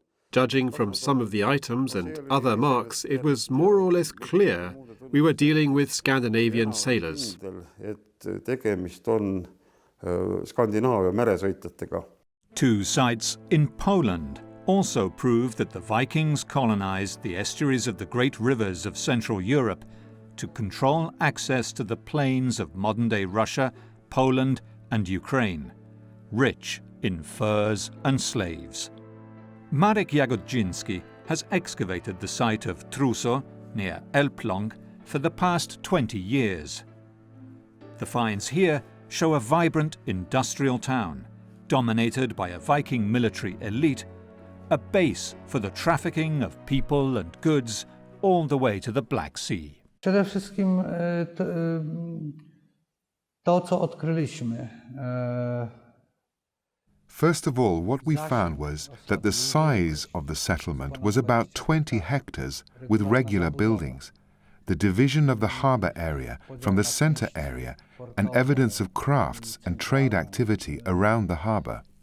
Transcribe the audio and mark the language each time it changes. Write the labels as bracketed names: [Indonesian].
[English] Judging from some of the items and other marks, it was more or less clear we were dealing with Scandinavian sailors. [Estonian] Tegemist on Skandinaavia meresõitjatega. [English] 2 sites in Poland also prove that the Vikings colonized the estuaries of the great rivers of Central Europe to control access to the plains of modern-day Russia, Poland and Ukraine, rich in furs and slaves. Marek Jagodzinski has excavated the site of Truso, near Elbląg, for the past 20 years. The finds here show a vibrant industrial town, dominated by a Viking military elite, a base for the trafficking of people and goods all the way to the Black Sea. [Polish] Przede wszystkim to, co odkryliśmy. [English] First of all, what we found was that the size of the settlement was about 20 hectares with regular buildings, the division of the harbour area from the centre area, and evidence of crafts and trade activity around the harbour.